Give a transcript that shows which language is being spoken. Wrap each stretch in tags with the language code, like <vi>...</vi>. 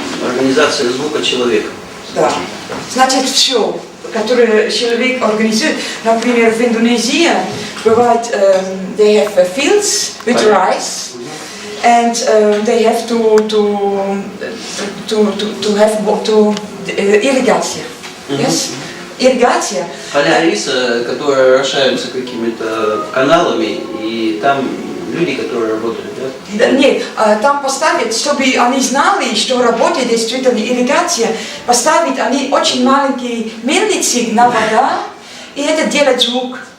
<ru>Организация звука человека. Да. Значит, все, которое человек организует. Например, в Индонезии бывает,</ru> <en>they have fields with rice, and they have to have irrigation.</en> <ru>Yes? Ирригация. Поля риса, которые орошаются какими-то каналами, и там люди, которые работают, да? Нет, там поставить, чтобы они знали, что работает действительно ирригация, поставить они очень маленькие мельницы на вода, и это делает звук.</ru>